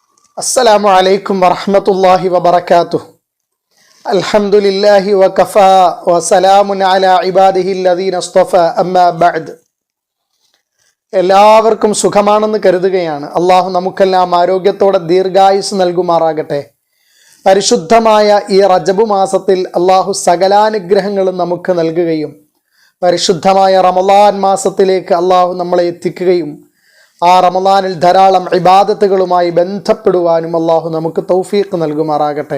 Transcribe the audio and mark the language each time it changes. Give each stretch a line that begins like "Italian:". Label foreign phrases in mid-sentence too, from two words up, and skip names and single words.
Arabic: السلام عليكم ورحمة الله وبركاته. الحمد لله وكفى وسلام على عباده الذين اصطفى أما بعد.
Malayalam: എല്ലാവർക്കും സുഖമാണെന്ന് കരുതുകയാണ്. അള്ളാഹു നമുക്കെല്ലാം ആരോഗ്യത്തോടെ ദീർഘായുസ് നൽകുമാറാകട്ടെ. പരിശുദ്ധമായ ഈ റജബ് മാസത്തിൽ അള്ളാഹു സകലാനുഗ്രഹങ്ങളും നമുക്ക് നൽകുകയും പരിശുദ്ധമായ റമളാൻ മാസത്തിലേക്ക് അള്ളാഹു നമ്മളെ എത്തിക്കുകയും ആ റമളാനിൽ ധാരാളം ഇബാദത്തുകളുമായി ബന്ധപ്പെടുവാനും അള്ളാഹു നമുക്ക് തൗഫീഖ് നൽകുമാറാകട്ടെ.